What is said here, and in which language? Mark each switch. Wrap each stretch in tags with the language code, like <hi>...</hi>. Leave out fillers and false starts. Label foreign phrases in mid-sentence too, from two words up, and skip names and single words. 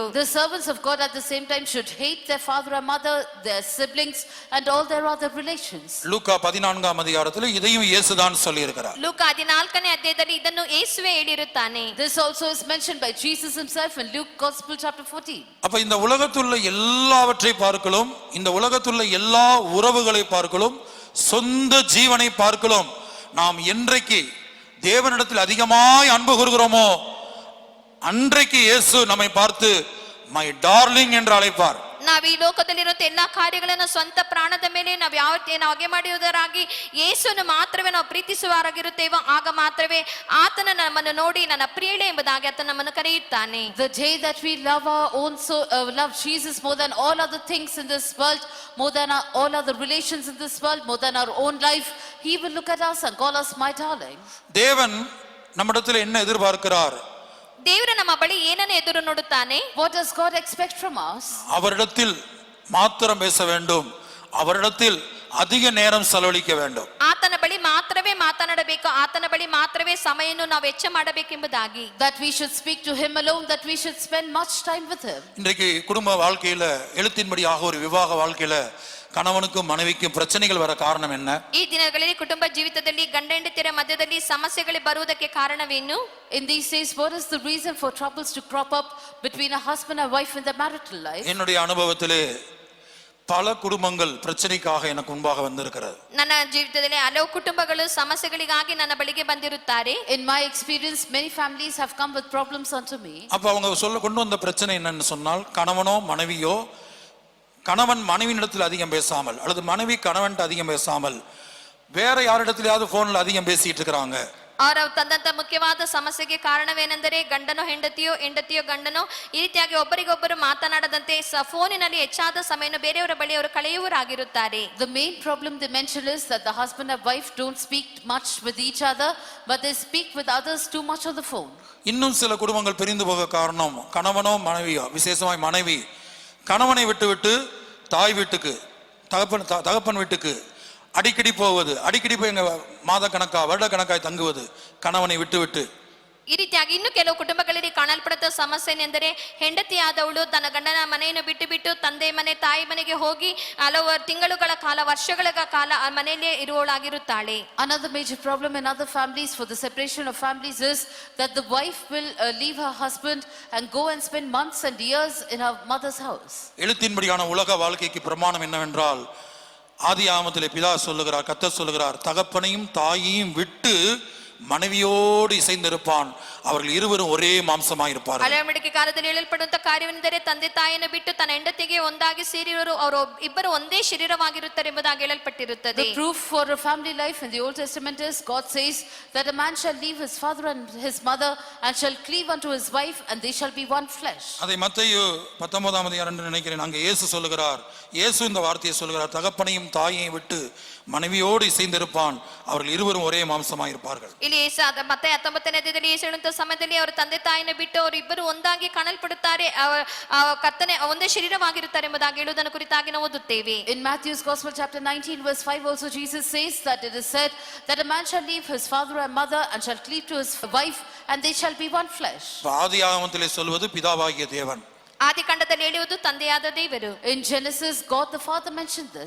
<en>The servants of God at the same time should hate their father and mother, their siblings and all their other relations.</en> <ta>லூக்கா 14ஆம் அதிகாரத்தில் இதையும் இயேசுதான் சொல்லி இருக்கிறார்.</ta> <kn>ಲೂಕ 14ನೇ ಅಧ್ಯಾಯದಲ್ಲಿ ಇದನ್ನು ಯೇಸುವೇ ಹೇಳಿರುತ್ತಾನೆ.</kn> <en>This also is mentioned by Jesus himself in Luke Gospel chapter 14.</en> <ta>அப்ப இந்த உலகத்துள்ள எல்லாவற்றை பார்க்கலாம், இந்த உலகத்துள்ள எல்லா உறவுகளை பார்க்கலாம், சொந்த ஜீவனை பார்க்கலாம், நாம் என்றைக்கு தேவனிடத்தில் அதிகமாய் அன்பு கூறுகிறோமோ அன்றைக்கு இயேசு நம்மை பார்த்து</ta> <en>my darling</en> <ta>என்று அழைப்பார்.</ta> <kn>ನಾವು ಈ ಲೋಕದಲ್ಲಿರುವಂತ ಎಲ್ಲಾ ಕಾರ್ಯಗಳನ್ನು ಸ್ವಂತ ಪ್ರಾಣದ ಮೇಲೆ ನಾವು ಯಾವ ಹಾಗೆ ಮಾಡುವುದರಾಗಿ ಯೇಸುವನ್ನು ಮಾತ್ರವೇ ನಾವು ಪ್ರೀತಿಸುವವರಾಗಿರುತ್ತೇವೋ ಆಗ ಮಾತ್ರವೇ ಆತನ ನಮ್ಮನ್ನು ನೋಡಿ ನನ್ನ ಪ್ರಿಯಳೆ ಎಂಬುದಾಗಿ ಆತ ನಮ್ಮನ್ನು ಕರೆಯುತ್ತಾನೆ.</kn> <en>The day that we love our own love Jesus more than all other things in this world, more than all other relations in this world, more than our own life, he will look at us and call us my darling.</en> <ta>தேவன் நம்மிடத்தில் என்ன எதிர்பார்க்கிறார்?</ta> <kn>ದೇವರು ನಮ್ಮ ಬಳಿ ಏನನ್ನು ಎದುರು ನೋಡುತ್ತಾನೆ?</kn> <en>What does God expect from us?</en> <ta>அவரிடத்தில் மாத்திரம் பேச வேண்டும், அவரிடத்தில் அதிக நேரம் செலவழிக்க வேண்டும்.</ta> <kn>ಆತನ ಬಳಿ ಮಾತ್ರವೇ ಮಾತನಾಡಬೇಕು, ಆತನ ಬಳಿ ಮಾತ್ರವೇ ಸಮಯವನ್ನು ನಾವು ವೆಚ್ಚ ಮಾಡಬೇಕೆಂಬುದಾಗಿ.</kn> <en>That we should speak to him alone, that we should spend much time with him.</en> <ta>இன்றைக்கு குடும்ப வாழ்க்கையில எழுத்தின்படியாக ஒரு விவாக வாழ்க்கையில கணவனுக்கும் மனைவிக்கும் பிரச்சனைகள் வர காரணம் என்ன?</ta> <kn>ಈ ದಿನಗಳಲ್ಲಿ ಕುಟುಂಬ ಜೀವಿತದಲ್ಲಿ ಗಂಡ ಹೆಂಡತಿಯರ ಮಧ್ಯದಲ್ಲಿ ಸಮಸ್ಯೆಗಳು ಬರುವುದಕ್ಕೆ ಕಾರಣವೇನು?</kn> <en>In these days, what is the reason for troubles to crop up between a husband and wife in their marital life?</en> <ta>என்னுடைய அனுபவத்திலே பல குடும்பங்கள் பிரச்சனைக்காக எனக்கு முன்பாக வந்திருக்கிறது.</ta> <kn>ನನ್ನ ಜೀವಿತದಲ್ಲಿ ಹಲವು ಕುಟುಂಬಗಳು ಸಮಸ್ಯೆಗಳಿಗಾಗಿ ನನ್ನ ಬಳಿಗೆ ಬಂದಿರುತ್ತಾರೆ.</kn> <en>In my experience, many families have come with problems unto me.</en> <ta>அப்ப அவங்க கொண்டு வந்த பிரச்சனை என்னன்னு சொன்னால், கணவனோ மனைவியோ, கணவன் மனைவியிடத்தில் அதிகம் பேசாமல் அல்லது மனைவி கணவன்ட்டு அதிகம் பேசாமல் வேற யாரிடத்திலாவது போன்ல அதிகம் பேசிட்டு இருக்கிறாங்க.</ta> <kn>ಅವರ ತಂದಂತ ಮುಖ್ಯವಾದ ಸಮಸ್ಯೆಗೆ ಕಾರಣವೇನೆಂದರೆ ಗಂಡನೋ ಹೆಂಡತಿಯೋ, ಹೆಂಡತಿಯೋ ಗಂಡನೋ ಈ ರೀತಿಯಾಗಿ ಒಬ್ಬರಿಗೊಬ್ಬರು ಮಾತನಾಡದಂತೆ ಫೋನಿನಲ್ಲಿ ಹೆಚ್ಚಾದ ಸಮಯವನ್ನು ಬೇರೆಯವರ ಬಳಿ ಅವರು ಕಳೆಯುವರಾಗಿರುತ್ತಾರೆ.</kn> <en>The main problem they mention is that the husband and wife don't speak much with each other, but they speak with others too much on the phone.</en> <ta>இன்னும் சில குடும்பங்கள் பிரிந்து போக காரணம் கணவனோ மனைவியோ, விசேஷமாய் மனைவி கணவனை விட்டு தாய் வீட்டுக்கு, தகப்பன் வீட்டுக்கு அடிக்கடி போவது, அடிக்கடி போய் எங்க மாத கணக்கா வருட கணக்காய் தங்குவது, கணவனை விட்டு</ta> <kn>ಈ ರೀತಿಯಾಗಿ ಇನ್ನು ಕೆಲವು ಕುಟುಂಬಗಳಲ್ಲಿ ಕಾಣಲ್ಪಡುತ್ತ ಸಮಸ್ಯೆ ಎಂದರೆ ಹೆಂಡತಿಯಾದವಳು ತನ್ನ ಗಂಡನ ಮನೆಯನ್ನು ಬಿಟ್ಟು ತಂದೆ ಮನೆ ತಾಯಿ ಮನೆಗೆ ಹೋಗಿ ಹಲವು ತಿಂಗಳುಗಳ ಕಾಲ ವರ್ಷಗಳ ಕಾಲ ಆ ಮನೆಯಲ್ಲೇ ಇರುವವಳಾಗಿರುತ್ತಾಳೆ.</kn> <en>Another major problem in other families for the separation of families is that the wife will leave her husband and go and spend months and years in her mother's house.</en> <ta>எழுத்தின்படியான உலக வாழ்க்கைக்கு பிரமாணம் என்னவென்றால், ஆதியாகமத்திலே பிதா சொல்லுகிறார், கர்த்தர் சொல்லுகிறார், தகப்பனையும் தாயையும் விட்டு மனைவியோடு இசைந்திருப்பான், அவர்கள் இருவரும் ஒரே மாம்சமாய் இருப்பார்கள்.</ta> <kn>ಹಳೆಯಂಬಡಿಕೆ ಕಾಲದಲ್ಲಿ ಹೇಳಲ್ಪಡುವಂತ ಕಾರ್ಯವೆಂದರೆ ತಂದೆ ತಾಯಿಯನ್ನು ಬಿಟ್ಟು ತನ್ನ ಹೆಂಡತಿಗೆ ಒಂದಾಗಿ ಸೇರಿರುವರು, ಅವರು ಇಬ್ಬರು ಒಂದೇ ಶರೀರವಾಗಿರುತ್ತಾರೆ ಎಂಬುದಾಗಿ ಹೇಳಲ್ಪಟ್ಟಿರುತ್ತದೆ.</kn> <en>The proof for a family life in the Old Testament is God says that a man shall leave his father and his mother and shall cleave unto his wife and they shall be one flesh.</en> <ta>அதை மத்தேயு 19ஆம் அதிகாரம் என்று நினைக்கிறேன், அங்கே இயேசு சொல்லுகிறார், இயேசு இந்த வார்த்தையை சொல்லுகிறார், தகப்பனையும் தாயையும் விட்டு மனைவியோடு இசைந்திருப்பான், அவர்கள் இருவரும் ஒரே மாம்சமாய் இருப்பார்கள்.</ta> <kn>ಇಲ್ಲಿ ಮತ್ತೆ 19ನೇ ಅಧ್ಯಾಯದಲ್ಲಿ ಯೇಸು ಹೇಳುವಂತ ಸಮಯದಲ್ಲಿ ಅವರ ತಂದೆ ತಾಯಿನ ಬಿಟ್ಟು ಅವರು ಇಬ್ಬರು ಒಂದಾಗಿ ಕಾಣಲ್ಪಡುತ್ತಾರೆ, ಕರ್ತನೆ ಒಂದೇ ಶರೀರವಾಗಿರುತ್ತಾರೆ ಎಂಬುದಾಗಿ ಹೇಳುವುದನ್ನು ಕುರಿತಾಗಿ ನಾವು ಓದುತ್ತೇವೆ.</kn> <en>In Matthew's Gospel chapter 19 verse 5 also Jesus says that it is said that a man shall leave his father and mother and shall cleave to his wife and they shall be one flesh.</en> <ta>ஆதியாகமத்திலே சொல்வது பிதாவாகிய தேவன்,</ta> <kn>ಆದಿಕಾಂಡದಲ್ಲಿ ಹೇಳುವುದು ತಂದೆಯಾದ ದೇವರು.</kn> <en>In Genesis God the Father mentioned this.</en>